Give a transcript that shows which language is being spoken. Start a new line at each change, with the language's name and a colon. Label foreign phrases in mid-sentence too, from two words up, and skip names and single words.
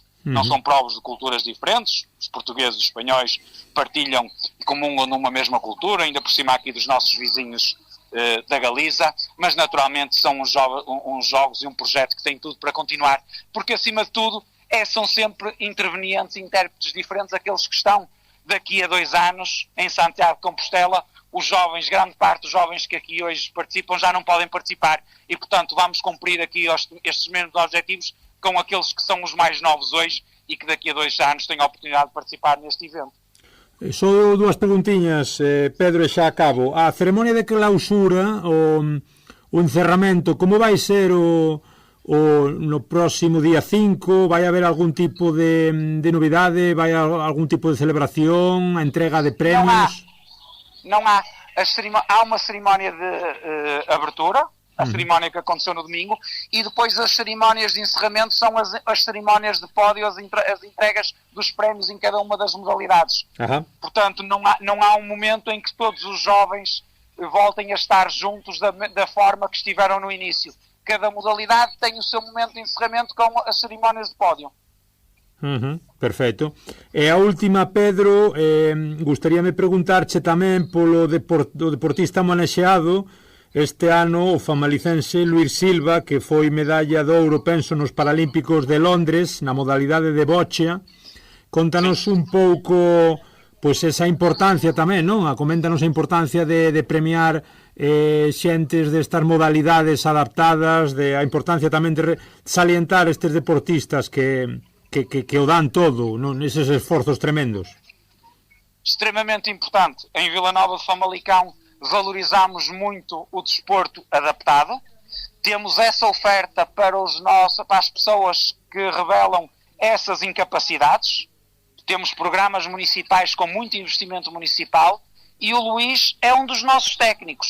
Portuguese: Não são povos de culturas diferentes, os portugueses e os espanhóis partilham e comungam numa mesma cultura, ainda por cima aqui dos nossos vizinhos da Galiza, mas naturalmente são uns jogos e um projeto que tem tudo para continuar, porque acima de tudo são sempre intervenientes e intérpretes diferentes aqueles que estão daqui a 2 anos em Santiago de Compostela. Os jovens, grande parte dos jovens que aqui hoje participam já não podem participar e portanto vamos cumprir aqui estes mesmos objetivos com aqueles que são os mais novos hoje e que daqui a 2 anos têm a oportunidade de participar neste evento.
Galician: Só 2 preguntiñas, Pedro, e xa acabo. A ceremonia de clausura, o encerramento, como vai ser no próximo día 5? Vai haber algún tipo de novidade? Vai haber algún tipo de celebración? A entrega de premios?
Portuguese: Não há. Há uma cerimónia de abertura a cerimónia que aconteceu no domingo, e depois as cerimónias de encerramento são as cerimónias de pódio, as entregas dos prémios em cada uma das modalidades. Portanto, não há um momento em que todos os jovens voltem a estar juntos da forma que estiveram no início. Cada modalidade tem o seu momento de encerramento com as cerimónias de pódio.
Galician: Perfecto. E a última, Pedro, gustaríame preguntarche tamén polo deportista homenaxeado este ano, o famalicense Luís Silva, que foi medalla de ouro, penso, nos Paralímpicos de Londres, na modalidade de bocha. Contanos un pouco, pois, esa importancia tamén, non? Coméntanos a importancia de premiar xentes destas modalidades adaptadas, a importancia tamén de salientar estes deportistas que o dan todo, non? Eses esforzos tremendos.
Portuguese: Extremamente importante. Em Vila Nova de Famalicão valorizamos muito o desporto adaptado. Temos essa oferta para as pessoas que revelam essas incapacidades. Temos programas municipais com muito investimento municipal e o Luís é um dos nossos técnicos.